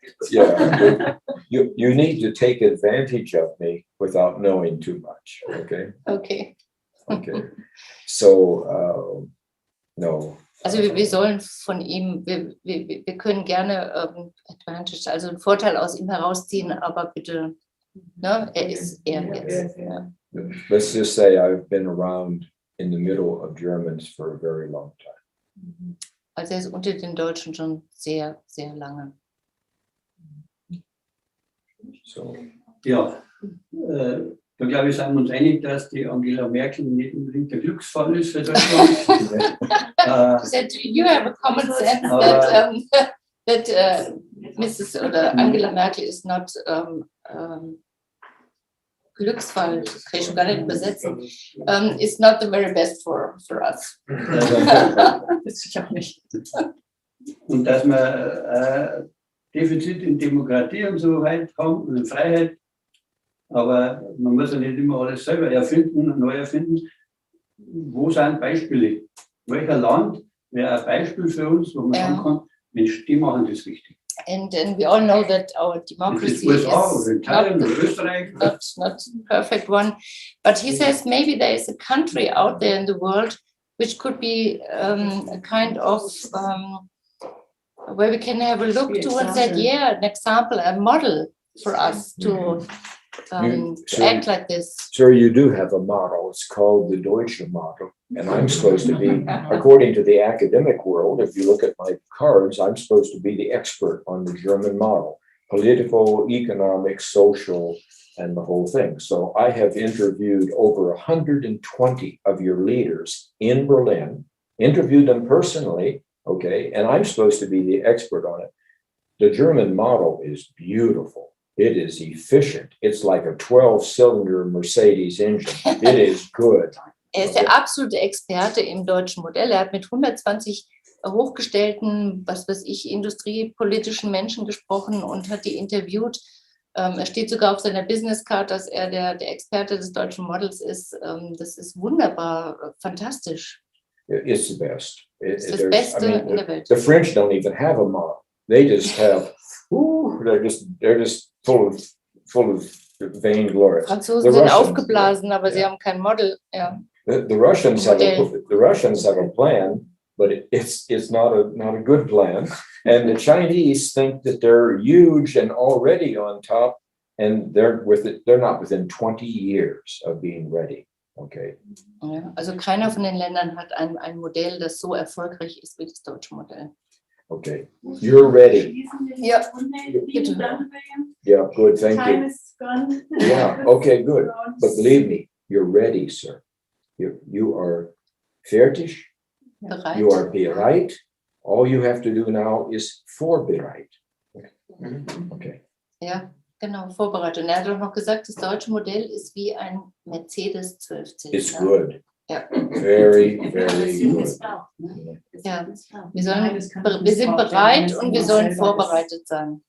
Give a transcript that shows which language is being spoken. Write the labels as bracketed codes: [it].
[en] Yeah, you need to take advantage of me without knowing too much, okay? Okay. Okay. So, no. [de] Also wir sollen von ihm, wir können gerne Advantage, also einen Vorteil aus ihm herausziehen, aber bitte, ne, er ist er jetzt. Ja. [en] Let's just say I've been around in the middle of Germans for a very long time. [de] Also er ist unter den Deutschen schon sehr, sehr lange. [en] So, [de] Ja, da glaube ich, sind wir uns einig, dass die Angela Merkel nicht unbedingt der Glücksfall ist für Deutschland. [en] That you have a common sense that Mrs. [de] oder [en] Angela Merkel is not Glücksfall, [de] kann ich schon gar nicht übersetzen, [en] is not the very best for us. [de] Das ich auch nicht. Und dass wir Defizit in Demokratie und so weit haben und in Freiheit, aber man muss ja nicht immer alles selber erfinden und neu erfinden. Wo sind Beispiele? Welcher Land wäre ein Beispiel für uns, wo man sagen kann, Mensch, die machen das richtig. [en] And we all know that our democracy is not perfect one. But he says maybe there is a country out there in the world which could be a kind of where we can have a look to and say, yeah, an example, a model for us to act like this. Sir, you do have a model. It's called the Deutschen model. And I'm supposed to be, according to the academic world, if you look at my cards, I'm supposed to be the expert on the German model, political, economic, social, and the whole thing. So I have interviewed over 120 of your leaders in Berlin, interviewed them personally, okay, and I'm supposed to be the expert on it. The German model is beautiful. It is efficient. It's like a 12-cylinder Mercedes engine. It is good. [de] Er ist der absolute Experte im deutschen Modell. Er hat mit 120 hochgestellten, was weiß ich, industriepolitischen Menschen gesprochen und hat die interviewt. Er steht sogar auf seiner Businesscard, dass er der Experte des deutschen Models ist. Das ist wunderbar, fantastisch. [en] It's the best. [de] Das ist das Beste in der Welt. [en] The French don't even have a model. They just have, they're just full of vainglory. [de] Franzosen sind aufgeblasen, aber sie haben kein Model. Ja. [en] The Russians have a plan, but it's not a good plan. And the Chinese think that they're huge and already on top, and they're not within 20 years of being ready. Okay. [de] Ja, also keiner von den Ländern hat ein Modell, das so erfolgreich ist wie das deutsche Modell. [en] Okay, you're ready. Yeah. Yeah, good, thank Time you. is gone. Yeah, okay, good. But believe me, you're ready, sir. You are fertig. [de] Bereit. [en] You are bereit. All you have to do now is vorbereit. Okay. [de] Ja, genau, vorbereitet. Und er hat auch noch gesagt, das deutsche Modell ist wie ein Mercedes 12-Zylinder. [en] It's good. [de] Ja. [en] Very, very good. [de] Ja. Wir sind bereit und wir sollen vorbereitet sein.